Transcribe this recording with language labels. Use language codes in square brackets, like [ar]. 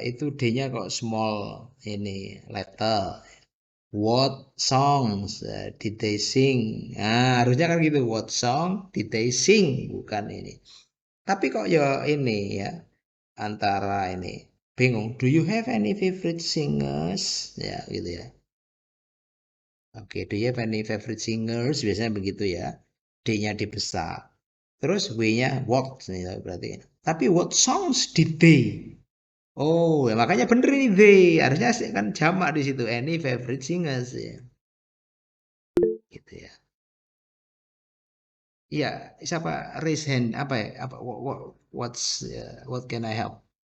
[id] Itu D-nya kok small ini letter. [en] What songs did they sing? [id] Nah, harusnya kan gitu. [en] What song did they sing? [id] Bukan ini. Tapi kok ya ini ya antara ini bingung. [en] Do you have any favorite singers? [id] Ya gitu ya. [en] Oke, do you have any favorite singers? [id] Biasanya begitu ya. D-nya dibesar. Terus W-nya what nih berarti. Tapi [en] what songs did they? [id] Oh, ya makanya bener ini they. Harusnya kan jamak di situ. [en] Any favorite singers [id] ya. Gitu ya. Iya, siapa raise hand apa ya? Apa [en] what can I help?